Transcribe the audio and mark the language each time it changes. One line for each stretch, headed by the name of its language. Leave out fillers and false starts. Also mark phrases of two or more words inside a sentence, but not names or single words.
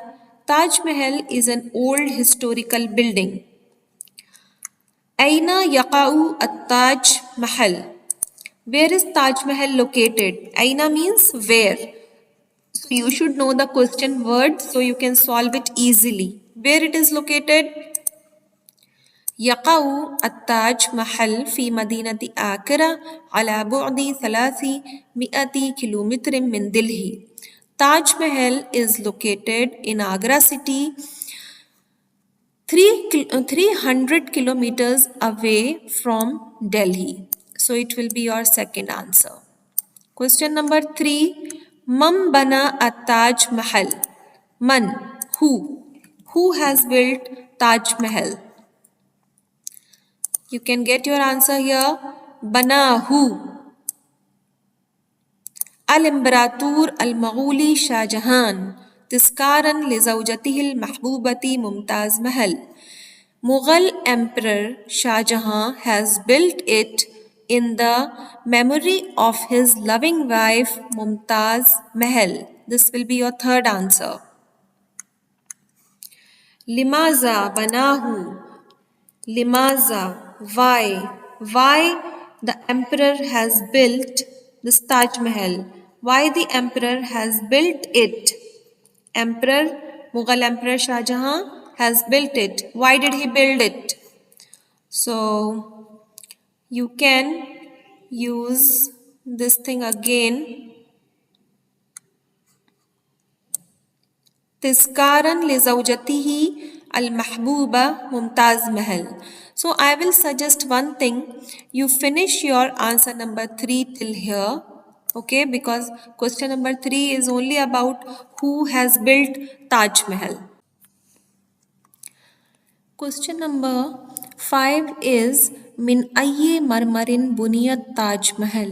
English: Taj Mahal is an old historical building.
Arabic: أين يقع التاج محل.
English: Where is Taj Mahal located? Aina means where. So you should know the question word so you can solve it easily. Where it is located?
Arabic: يقع التاج محل في مدينة آكرا على بعد 300 كيلومتر من دلهي.
English: Taj Mahal is located in Agra city 300 kilometers away from Delhi. So it will be your second answer. Question number 3.
Arabic: من بنى التاج محل.
English: Man, who? Who has built Taj Mahal? You can get your answer here. Bana, who?
Arabic: الإمبراطور المغولي شاه جهان. تذكاراً لزوجته المحبوبة ممتاز محل.
English: Mughal Emperor Shah Jahan has built it in the memory of his loving wife Mumtaz Mahal. This will be your third answer.
Arabic: لماذا بناه. Limaza,
English: why? Why the emperor has built this Taj Mahal? Why the emperor has built it? Emperor, Mughal Emperor Shah Jahan has built it. Why did he build it? So you can use this thing again.
Arabic: تذكاراً لزوجته المحبوبة ممتاز محل.
English: So I will suggest one thing. You finish your answer number 3 till here. Okay, because question number 3 is only about who has built Taj Mahal. Question number 5 is
Arabic: من أي مرمر بنيت تاج محل.